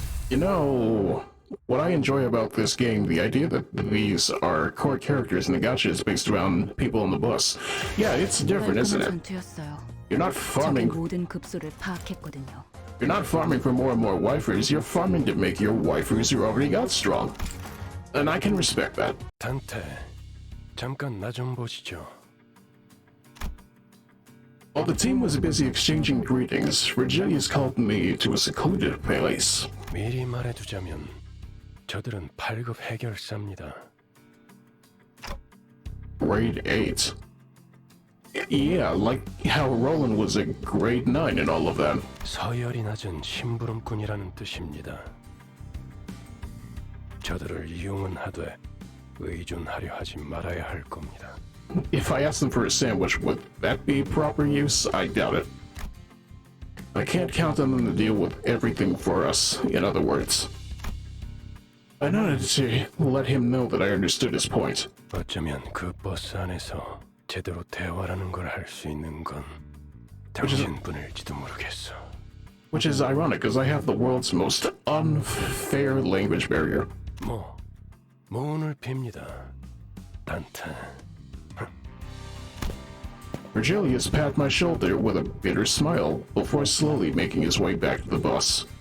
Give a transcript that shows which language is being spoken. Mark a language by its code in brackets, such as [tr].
[en] You know, what I enjoy about this game, the idea that these are core characters and the gacha is based around people on the bus. Yeah, it's different, isn't it? You're not farming. You're not farming for more and more waifus. You're farming to make your waifus who already got strong. And I can respect that. [ko] Dante, 잠깐 나 좀 보시죠. [en] While the team was busy exchanging greetings, Virgilius called me to a secluded place. [ko] 미리 말해두자면 저들은 8급 해결사입니다. [en] Grade 8. Yeah, like how Roland was a grade 9 and all of that. [ko] 서열이 낮은 심부름꾼이라는 뜻입니다. 저들을 이용은 하되 의존하려 하지 말아야 할 겁니다. [en] If I asked them for a sandwich, would that be proper use? I doubt it. I can't count on them to deal with everything for us, in other words. I wanted to let him know that I understood his point. [ko] 어쩌면 그 버스 안에서 제대로 대화라는 걸 할 수 있는 건 당신뿐일지도 모르겠어. [en] Which is ironic, because I have the world's most unfair language barrier. [ko] 모운을 빕니다, 단테. [en] Virgilius patted my shoulder with a bitter smile before slowly making his way back to the bus.